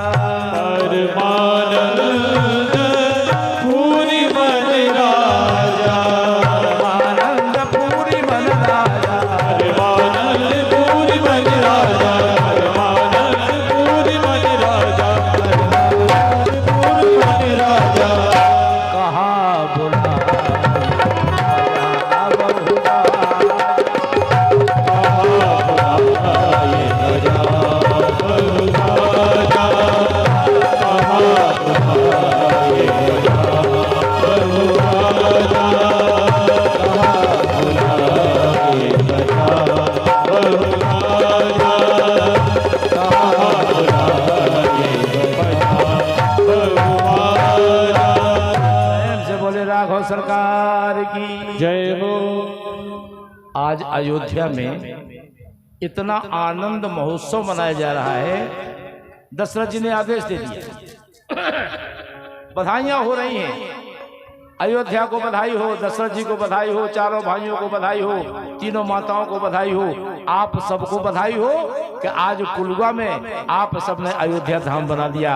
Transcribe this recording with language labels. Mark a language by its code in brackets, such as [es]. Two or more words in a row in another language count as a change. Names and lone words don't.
[hi] परमानंद पूरी मन राजा परमानंद पूरी मन राजा परमानंद पूरी मन राजा परमानंद पूरी मन राजा परमानंद पूरी मन राजा कहा बुला बहुरा ये राजा बहु राजा ये राजा बहु राजा ये राजा बहु राजा प्रेम से बोले राघव सरकार की जय हो आज अयोध्या में इतना आनंद महोत्सव मनाया जा रहा है। दशरथ जी ने आदेश दे दिया, बधाइयां हो रही हैं। अयोध्या को बधाई हो, दशरथ जी को बधाई हो, चारों भाइयों को बधाई हो, तीनों माताओं को बधाई हो, आप सबको बधाई हो कि आज कुलवा में आप सबने अयोध्या धाम बना दिया।